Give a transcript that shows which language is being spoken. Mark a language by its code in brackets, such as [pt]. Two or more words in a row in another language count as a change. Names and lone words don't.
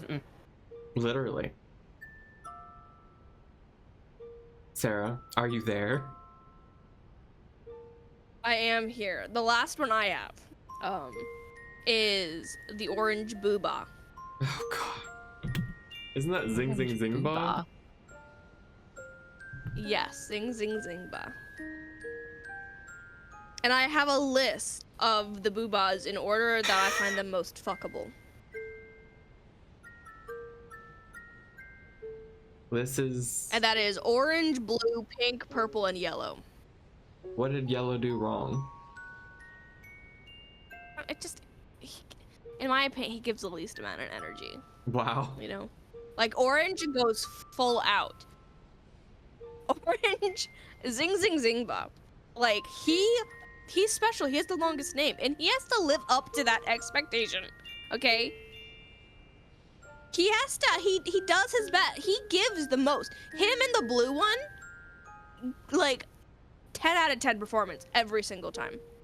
[en] Literally. Sarah, are you there? I am here. The last one I have, is the orange booba. Oh, God. Isn't that Zing Zing Zing Ba? Yes, zing zing zing ba. And I have a list of the boobas in order that I find them most fuckable. This is... And that is orange, blue, pink, purple, and yellow. What did Yellow do wrong? It just, in my opinion, he gives the least amount of energy. Wow. You know, like orange goes full out. Orange, zing zing zing ba. Like he's special. He has the longest name, and he has to live up to that expectation. Okay. He has to. He does his best. He gives the most. Him and the blue one, like, 10 out of 10 performance every single time.